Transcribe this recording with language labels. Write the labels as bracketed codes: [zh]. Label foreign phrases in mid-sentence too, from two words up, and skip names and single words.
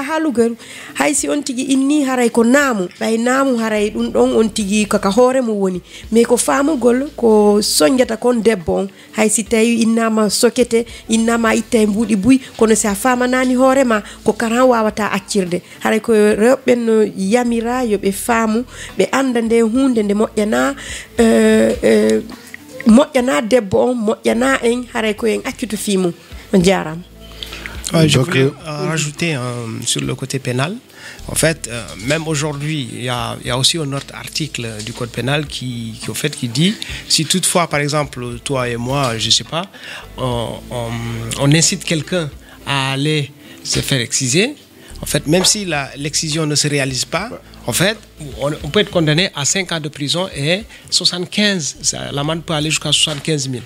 [ff] haalugaru hay si on tigi inni haray ko naamu ɓay naamu haray ɗum ɗon on tigi kaka hoore mo woni mais ko faamugol ko soñjata kon debbo on hay si tawi innama sokete innama itta e mbuuɗi buy kono si a famanani hoorema ko karan wawata accirde haray ko rewɓe no yamira yoɓe faamu ɓe anda nde hunde nde moƴƴana moƴƴana debbo on moƴƴana en haray ko en accuto fimu on jarama. [fr] Je voulais rajouter sur le côté pénal. En fait, même aujourd'hui, il y a aussi un autre article du code pénal qui dit, si toutefois, par exemple, toi et moi, je sais pas, on incite quelqu'un à aller se faire exciser, en fait, même si l'excision ne se réalise pas, en fait, on peut être condamné à 5 ans de prison et 75, l'amende peut aller jusqu'à 75 000.